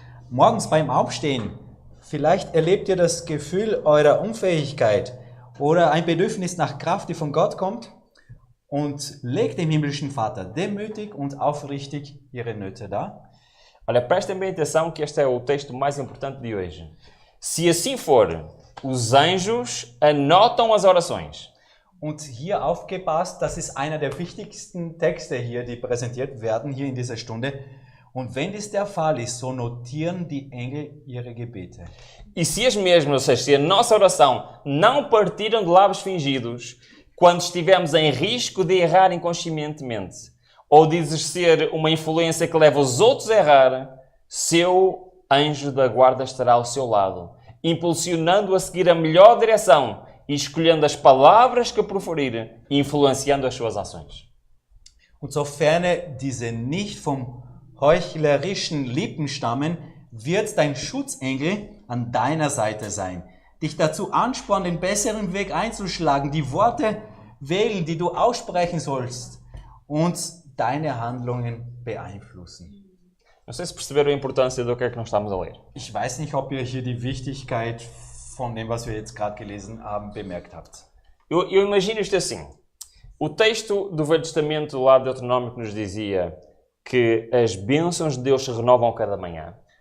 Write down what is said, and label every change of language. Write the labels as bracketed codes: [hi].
[de] Morgens beim Aufstehen, vielleicht erlebt ihr das Gefühl eurer Unfähigkeit oder ein Bedürfnis nach Kraft, die von Gott kommt, und legt dem himmlischen Vater demütig und aufrichtig ihre Nöte dar. [pt] Olha, prestem bem atenção que este é o texto mais importante de hoje. Se assim for, os anjos anotam as orações. [de] Und hier aufgepasst, das ist einer der wichtigsten Texte hier, die präsentiert werden hier in dieser Stunde. Und wenn dies der Fall ist, so notieren die Engel ihre Gebete. [pt] E se as mesmas, ou seja, se a nossa oração não partiram de lábios fingidos, quando estivermos em risco de errar inconscientemente, ou de exercer uma influência que leva os outros a errar, seu anjo da guarda estará ao seu lado, impulsionando-o a seguir a melhor direção e escolhendo as palavras que proferir, influenciando as suas ações. [de] Und sofern diese nicht vom heuchlerischen Lippen stammen, wird dein Schutzengel an deiner Seite sein, dich dazu anspornen, den besseren Weg einzuschlagen, die Worte wählen, die du aussprechen sollst und deine Handlungen beeinflussen. [pt] Não sei se perceberam a importância do que é que nós estamos a ler. [de] Ich weiß nicht, ob ihr hier die Wichtigkeit von dem, was wir jetzt gerade gelesen haben, bemerkt habt. [pt] Eu imagino isto assim. O texto do Velho Testamento lá de Deuteronômio que nos dizia que as bênçãos de Deus se renovam cada manhã.